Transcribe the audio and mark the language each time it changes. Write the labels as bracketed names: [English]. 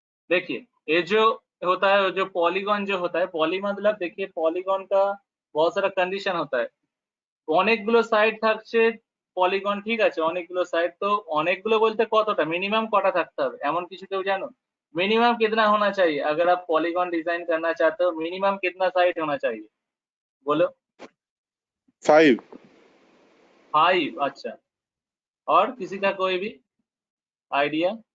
[Hindi] देखिए ये जो होता है, जो पॉलीगॉन जो होता है, पॉली मतलब देखिए पॉलीगॉन का बहुत सारा कंडीशन होता है। [Bangla] অনেকগুলো সাইড থাকছে পলিগন, ঠিক আছে, অনেকগুলো সাইড। তো অনেকগুলো বলতে কতটা, মিনিমাম কটা থাকতে হবে এমন কিছু কেউ জানো? [Hindi] मिनिमम कितना होना चाहिए अगर आप पॉलीगॉन डिजाइन करना चाहते हो? मिनिमम कितना साइड होना चाहिए बोलो? 5। 5। अच्छा, और किसी का कोई भी आइडिया?